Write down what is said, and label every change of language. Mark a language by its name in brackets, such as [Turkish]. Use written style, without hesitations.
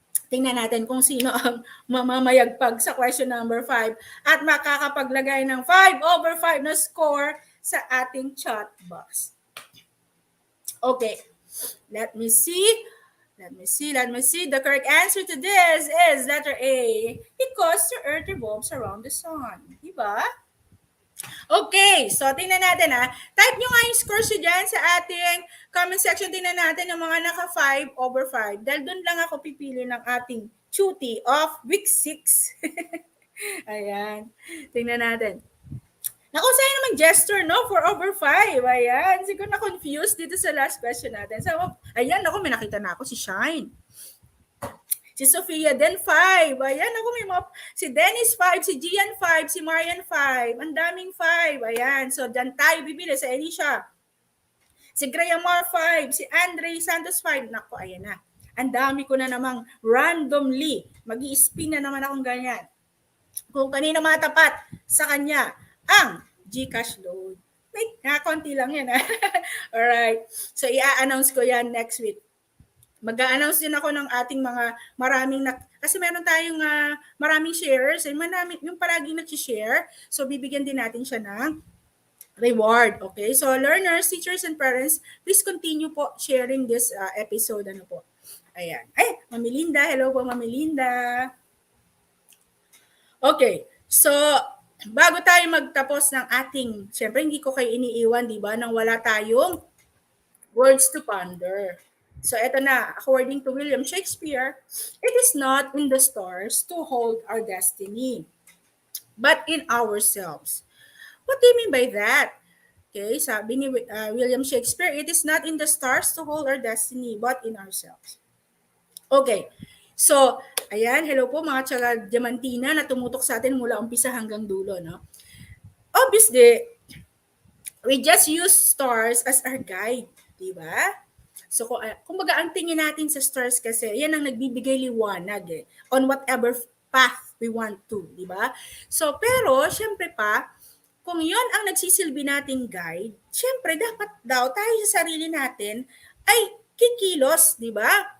[Filipino] Tingnan natin kung sino ang mamamayagpag sa question number 5 at makakapaglagay ng 5/5 na score sa ating chat box. [English] Okay, let me see. The correct answer to this is letter A. Because the Earth revolves around the Sun. [Filipino] Diba? [English] Okay, so [Filipino] tingnan natin ha. Type nyo nga yung scores nyo dyan sa ating comment section. Tingnan natin yung mga naka 5/5. Dahil doon lang ako pipili ng ating cutie of week 6. Ayan, tingnan natin. Naku, sa'yo naman gesture, no? 4/5. Ayan, siguro na-confused dito sa last question natin. So, ayan, naku, may nakita na ako si Shine. Si Sofia din 5. Ayan, ako may mga, si Dennis 5, si Gian 5, si Marian 5. Ang daming 5. Ayan, so dyan tayo bibili sa Elisha. Si Grayamar 5, si Andre Santos 5. Naku, ayan na. Ang dami ko na namang randomly. Mag-i-spin na naman akong ganyan. Kung kanino matapat sa kanya ang GCash load. Wait, konti lang yan. [English] Alright. [Filipino] So, i-announce ko yan next week. Mag-a-announce din ako ng ating mga maraming kasi meron tayong maraming shares and marami yung palaging nag-share. So bibigyan din natin siya ng reward. Okay? [English] So learners, teachers and parents, please continue po sharing this episode po. [Filipino] Ayan. Ay, Mami Linda, hello po Mami Linda. Okay. So bago tayo magtapos ng ating, syempre hindi ko kayo iniiwan, di ba, nang wala tayong [English] words to ponder. [Filipino] So, eto na. [English] According to William Shakespeare, it is not in the stars to hold our destiny, but in ourselves. What do you mean by that? Okay, [Filipino] sabi ni [English] William Shakespeare, it is not in the stars to hold our destiny, but in ourselves. [Filipino] Okay, so, ayan, hello po mga tsaga Diamantina na tumutok sa atin mula umpisa hanggang dulo, no? [English] Obviously, we just use stars as our guide, [Filipino] di ba? So, kumbaga, ang tingin natin sa stars kasi, yan ang nagbibigay liwanag [English] on whatever path we want to, [Filipino] di ba? So, pero, syempre pa, kung yon ang nagsisilbi nating guide, syempre, dapat daw tayo sa sarili natin ay kikilos, di ba?